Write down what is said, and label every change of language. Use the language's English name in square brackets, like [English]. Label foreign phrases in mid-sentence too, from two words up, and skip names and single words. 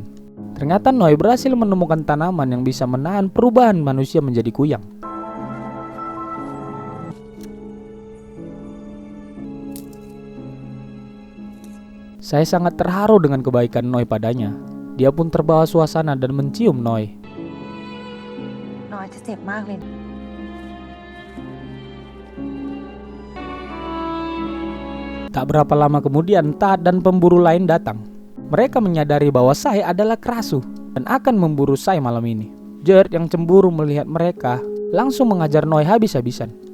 [Indonesian] Ternyata Noi berhasil menemukan tanaman yang bisa menahan perubahan manusia menjadi kuyang. Sai sangat terharu dengan kebaikan Noi padanya. Dia pun terbawa suasana dan mencium Noi. [Thai] น้อยจะเจ็บมากเลย [Indonesian] Tak berapa lama kemudian, Tat dan pemburu lain datang. Mereka menyadari bahwa Sai adalah Krasu dan akan memburu Sai malam ini. Jerd yang cemburu melihat mereka langsung mengajar Noi habis-habisan.